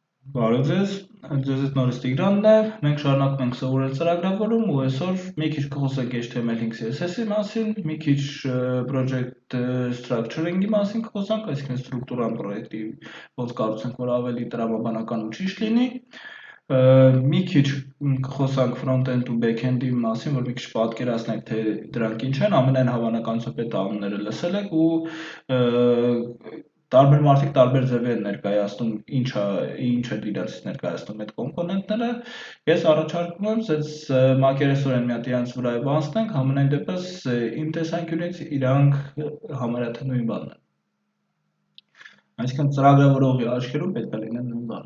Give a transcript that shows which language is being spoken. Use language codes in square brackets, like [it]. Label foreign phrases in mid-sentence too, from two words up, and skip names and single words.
[hy] Բարև ձեզ, ձեզ հետ նորից Տիգրանն է, մենք շարունակում ենք սովորել ծրագրավորում ու այսօր մի քիչ կխոսենք HTML-ին CSS-ի մասին, մի քիչ [en] project structuring- [hy] ի մասին կխոսանք, այսինքն ստրուկտուրան պրոյեկտի ոնց կառուցենք, որ ավելի տրամաբանական ու ճիշտ լինի, մի քիչ կխոսանք front-end ու back-end-ի մասին, որ մի քիչ պատկերացնենք, թե դրանք ինչ են, ամենայն հավանականությամբ այդ անունները լսել եք ու տարբեր մարդիկ տարբեր ձևի են ներկայացնում ինչ է իրացից ներկայացնում այդ կոմպոնենտները։ Ես առաջարկում եմ ձեզ մակերեսորեն մի հատ իրանց վրայով անցնենք, համենայն դեպս իմ տեսանկյունից իրանք համարյա թե նույն բանն են։ Այսինքն ծրագրավորողի աչքերում պետք է լինեն նույն բանը։